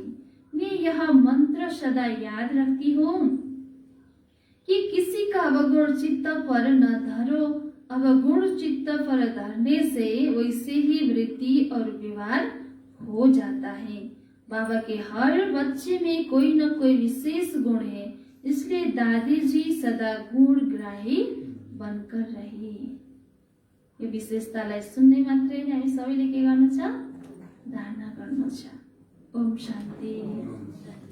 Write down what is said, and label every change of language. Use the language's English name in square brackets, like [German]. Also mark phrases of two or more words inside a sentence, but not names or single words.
[Hindi] मैं यह मंत्र सदा याद रखती हूँ कि किसी का अवगुण चित्त पर न धरो, अवगुण चित्त पर धरने से वैसे ही वृत्ति और व्यवहार हो जाता है। बाबा के हर बच्चे में कोई न कोई विशेष गुण है, इसलिए दादी जी सदा गुणग्राही बनकर रहे। [Nepali] यो विशेषतालाई सुन्ने मात्रै हामी सबैले के गर्नु छ? धारणा गर्नु छ। ओम शान्ति।